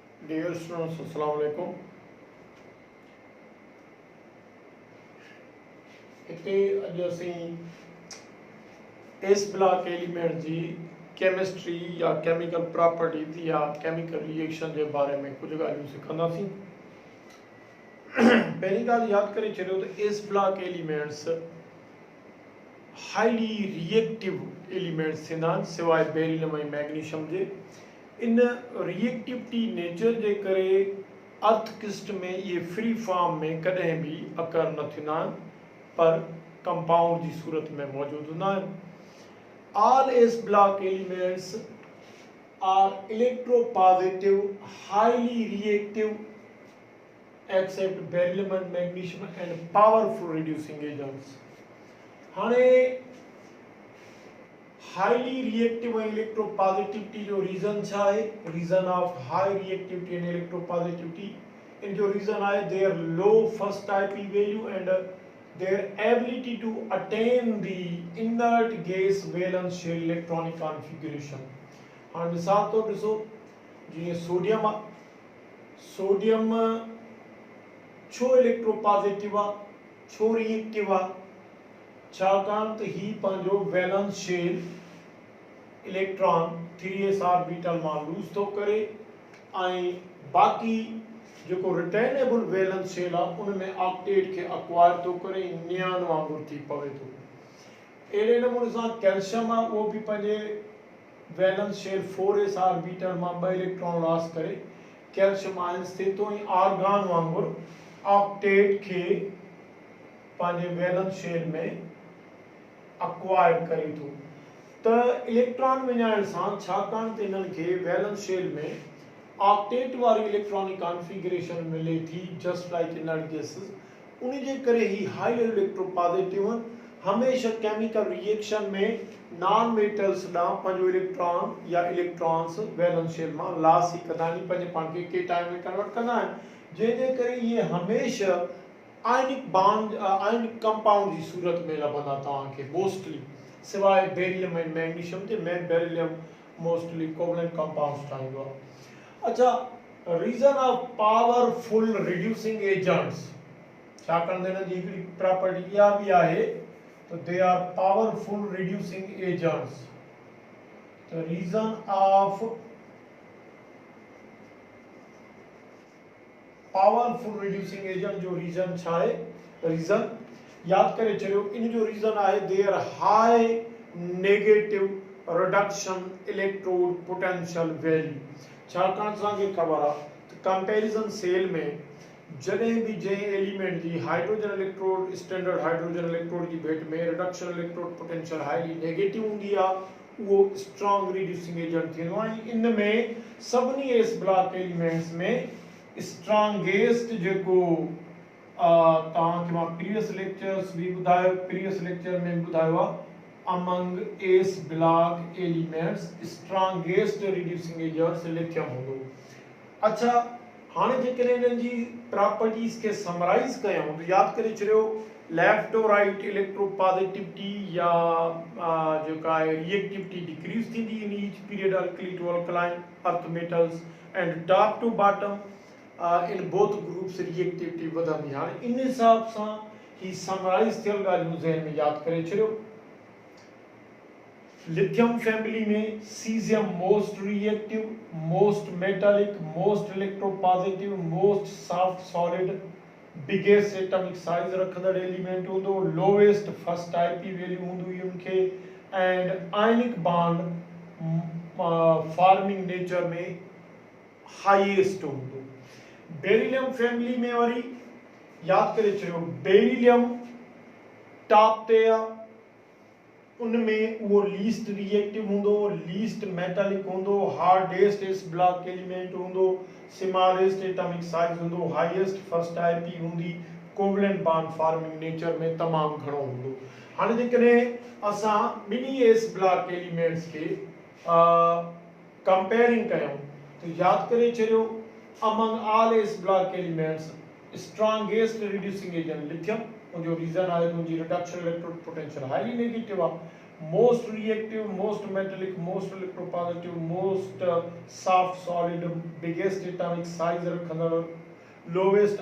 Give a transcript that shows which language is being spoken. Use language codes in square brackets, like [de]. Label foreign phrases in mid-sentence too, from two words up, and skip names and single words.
[en] Dear students, [ar] السلام عليكم. [sd] हिते अॼु असीं [en] S block element [sd] जी केमिस्ट्री या [en] chemical properties [sd] या [en] chemical reaction [sd] जे बारे में कुछ ॻाल्हियूं सिखंदासीं। पहिरीं ॻाल्हि यादि करे छॾियो त [en] S block elements highly reactive elements [sd] थींदा आहिनि सिवाय बेरिलियम ऐं मैग्नीशियम जे। इन [en] reactivity nature [sd] जे करे [en] earth crust [sd] में ये [en] free form [sd] में कॾहिं भी अकर न थींदा आहिनि पर कंपाउंड जी सूरत में मौजूद हूंदा आहिनि। [en] All S block elements are electropositive highly reactive except beryllium and magnesium and powerful reducing agents. [sd] हाणे [en] highly reactive and electropositivity [sd] जो रीजन छा है? [en] reason of high reactivity and electropositivity in जो रीजन है their low first IP value and their ability to attain the inert gas valence shell electronic configuration। [sd] हाँ मिसाल तो ॾिसो जीअं सोडियम आहे, सोडियम छो इलेक्ट्रोपॉजिटिव आहे, छो रिएक्टिव आहे? छाकाणि त ही पंहिंजो [en] valence shell electron [sd] 3s ऑर्बिटल मां लूज़ थो करे ऐं बाक़ी जेको [en] returnable valence shell [sd] आहे उन में ऑक्टेट खे अक्वायर थो करे नियान वांगुरु थी पवे थो। अहिड़े नमूने सां कैल्शियम आहे उहो बि पंहिंजे [en] valence shell [sd] 4s ऑर्बिटल मां [en] 2 electron loss [sd] करे [en] calcium ions [sd] थिए थो ऐं आर्गन वांगुरु ऑक्टेट खे पंहिंजे [en] valence shell [sd] में अक्वायर करे थो। त इलेक्ट्रॉन विञाइण सां छाकाणि त इन्हनि खे [en] valence shell [sd] में ऑक्टेट वारी [en] electronic configuration [sd] मिले थी [en] just like inert gases, [sd] उन जे करे ही [en] high electropositive [sd] हमेशा [en] chemical reaction [sd] में [en] non metals [sd] ॾांहुं पंहिंजो इलेक्ट्रॉन या इलेक्ट्रॉन्स [en] valence shell [sd] मां लॉस ई कंदा आहिनि, पंहिंजे पाण खे केटायन में कन्वर्ट कंदा आहिनि, जंहिंजे करे इहे हमेशा [en] ionic bond ionic compound [sd] जी सूरत में लभंदा तव्हांखे मोस्टली, सिवाय बेरिलियम ऐं मैग्नीशियम जे में बेरिलियम मोस्टली [en] covalent compounds [sd] ठाहींदो आहे। [en] अच्छा, reason of powerful reducing agents, [sd] छाकाणि त हिन जी हिकिड़ी प्रॉपर्टी इहा बि आहे त [en] they are powerful reducing agents. the reason of powerful reducing agent [sd] जो रीजन छा आहे? रीजन याद करे चलियो, इन जो रीजन आहे [en] their high negative reduction electrode potential value. [sd] छाकाणि असांखे ख़बर आहे त [en] comparison cell [sd] में जॾहिं बि जंहिं एलिमेंट जी [en] hydrogen electrode standard hydrogen electrode [sd] जी भेट में [en] reduction electrode potential highly negative [sd] हूंदी आहे उहो [en] strong reducing agent [sd] थींदो आहे। इन में सभिनी [en] S block elements [sd] में स्ट्रॉन्गेस्ट जेको तव्हांखे मां [en] previous lectures [sd] भी ॿुधायो, [en] previous lecture [sd] में ॿुधायो आहे [en] among ace block elements strongest reducing agents [sd] लिथियम हूंदो। अच्छा, हाणे जेकॾहिं इन्हनि जी प्रॉपर्टीज़ खे समराइज़ कयूं त यादि करे छॾियो [en] left to right electropositivity [sd] या जेका आहे [en] reactivity decrease [sd] थींदी [en] in each period alkali to alkaline earth metals and top to bottom in both groups reactivity [sd] वधंदी। हाणे इन हिसाब सां ही समराइज़ थियल ॻाल्हियूं ज़हन में यादि करे छॾियो। [en] Lithium family में caesium most reactive, most metallic, most electropositive, most soft solid, biggest atomic size रखंदड़ एलिमेंट हूंदो, lowest first IP value हूंदी उनखे and ionic bond forming nature में हाईएस्ट हूंदो। Beryllium family [sd] में वरी यादि करे चलियो बेरिलियम टॉप ते आहे, उनमें वो [en] least reactive [sd] हूंदो, [en] least metallic [sd] हूंदो, [en] hardest S block element [sd] हूंदो, [en] smallest atomic size [sd] हूंदो, [en] highest first IP [sd] हूंदी, [en] covalent bond forming nature [sd] में तमाम घणो हूंदो। हाणे जेकॾहिं असां ॿिन्ही [en] S block elements [sd] खे कंपेयरिंग कयूं त यादि करे छॾियो [en] among all S block elements strongest reducing agent [sd] लिथियम, उनजो रीजन आहे उनजी [en] reduction electrode potential highly negative [sd] आहे। [en] most reactive, most metallic, most electropositive, most soft solid, biggest atomic size रखंदड़, lowest